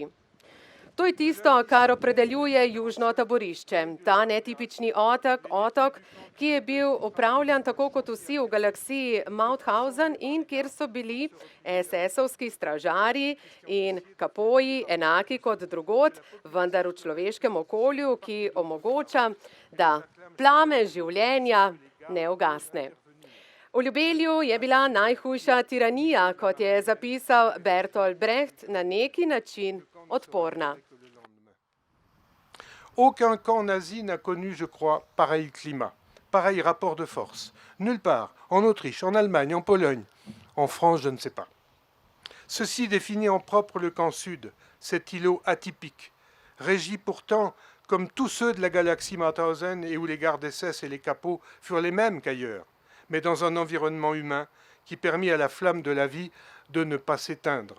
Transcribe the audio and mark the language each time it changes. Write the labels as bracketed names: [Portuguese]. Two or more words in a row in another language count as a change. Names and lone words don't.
[Slovenian] To je tisto, kar opredeljuje južno taborišče, ta netipični otok, ki je bil upravljan tako kot vsi v galaksiji Mauthausen in kjer so bili SS-ovski stražarji in kapoji enaki kot drugod, vendar v človeškem okolju, ki omogoča, da plame življenja ne ugasne. V Ljubelju je bila najhujša tiranija, kot je zapisal Bertolt Brecht, na neki način odporna. [French] Aucun camp nazi n'a connu, je crois, pareil climat, pareil rapport de force. Nulle part, en Autriche, en Allemagne, en Pologne, en France, je ne sais pas. Ceci définit en propre le camp sud, cet îlot atypique, régi pourtant comme tous ceux de la galaxie Mauthausen et où les gardes SS et les capots furent les mêmes qu'ailleurs, mais dans un environnement humain qui permit à la flamme de la vie de ne pas s'éteindre.